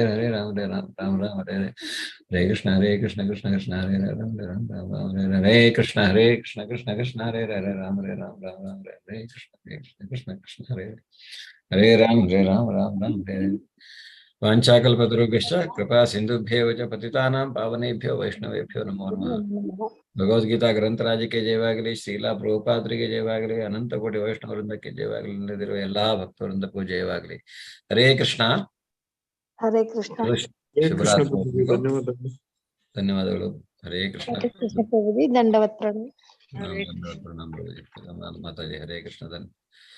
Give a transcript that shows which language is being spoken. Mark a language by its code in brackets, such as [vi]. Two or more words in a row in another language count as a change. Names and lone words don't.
[sa] हरे राम हरे राम हरे हरे हरे कृष्ण कृष्ण कृष्ण हरे हरे राम हरे राम हरे कृष्ण कृष्ण कृष्ण हरे हरे राम हरे राम हरे कृष्ण कृष्ण कृष्ण हरे हरे राम हरे वाञ्छाकल्पतरुभ्यश्च कृपा सिन्धुभ्येव च पतितानां पावनेभ्यो वैष्णवेभ्यो नमो नमः [kn] ಭಗವದ್ಗೀತಾ ಗ್ರಂಥರಾಜ ಕೆ ಜಯವಾಗಲಿ ಶ್ರೀಲ ಪ್ರಭುಪಾದ ಕೆ ಜಯವಾಗಲಿ ಅನಂತ ಕೋಟಿ ವೈಷ್ಣವ ವೃಂದ ಕೆ ಜಯವಾಗಲಿ ನೆರೆದಿರುವ ಎಲ್ಲಾ ಭಕ್ತವೃಂದಕ್ಕೂ ಜಯವಾಗಲಿ [sa] ಹರೇ ಕೃಷ್ಣ [kn] ಹರೇ ಕೃಷ್ಣ ಶುಭರಾತ್ರಿ ಧನ್ಯವಾದಗಳು [sa] ಹರೇ ಕೃಷ್ಣ [kn] ಪ್ರಭುಜಿ ದಂಡವತ್ ಪ್ರಣಾಮ ಮಾತಾಜಿ [sa] ಹರೇ ಕೃಷ್ಣ